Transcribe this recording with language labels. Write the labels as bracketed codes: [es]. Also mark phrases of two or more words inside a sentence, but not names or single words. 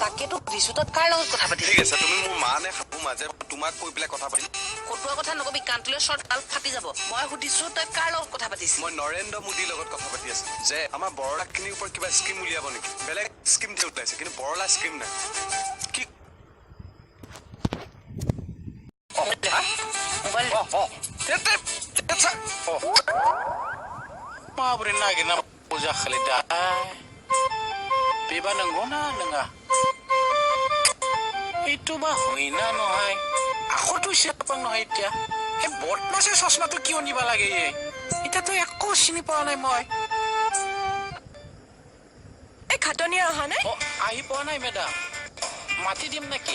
[as] তাকেতো সুধিছো তই কাৰ লগত কথা পাতিছিলি ঠিক আছে তুমি মোৰ মা নে শাহু মাজে তোমাক কৈ পেলাই কথা পাতিম কটোৱা কথা নকবি কাণটোলে শ্বৰ্ট তাল ফাটি যাব মই সুধিছো তই কাৰ লগত কথা পাতিছিলি মই নৰেন্দ্ৰ মোদীৰ লগত কথা পাতি আছো যে আমাৰ বৰলাখিনিৰ ওপৰত কিবা স্কিম উলিয়াব নেকি বেলেগ স্কিম ওলাইছে কিন্তু বৰলা স্কিম নাই কি [brx] माबोरै नागिरना जाखालै दा बेबा नंगौना नङा [as] এইটোবা হয় না নহয় আখৰটো চিনি নহয় এতিয়া এই বদমাছে চশমাটো কিয় নিবা লাগে এতিয়াতো একো চিনি পোৱা নাই মই এই খাটনিয়া অহা নাই আহি পোৱা নাই মেডাম মাতি দিম নেকি